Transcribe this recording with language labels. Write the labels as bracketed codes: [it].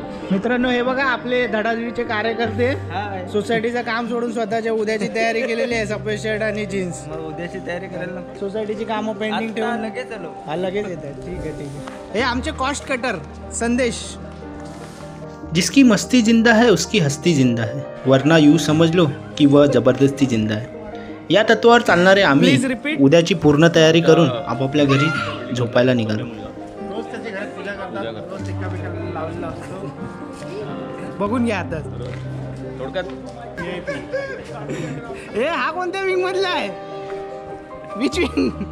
[mr] मित्रांनो, हे बघा आपले धडाडीचे कार्यकर्ते सोसायटीचं काम सोडून स्वतःच्या उद्याची तयारी केलेली आहे. सफेद शर्ट आणि जीन्स. उद्याची तयारी करायला सोसायटीची कामं पेंडिंग ठेवून लगेच येतात. ठीक आहे. हे आमचे कॉस्ट कटर संदेश. [hi] जिसकी मस्ती जिंदा है उसकी हस्ती जिंदा है, वरना यूँ समझ लो कि वह जबरदस्ती जिंदा है. [mr] या तत्वावर चालणारे आम्ही उद्याची पूर्ण तयारी करून आपापल्या घरी झोपायला निघालो. रोज त्याच्या घरात पूजा करतात. रोज टिक्का बिक्का लावलेला असतो. बघून घ्या आता. थोडक्यात हे हा कोणत्या विंग मधला आहे? [en] Which wing?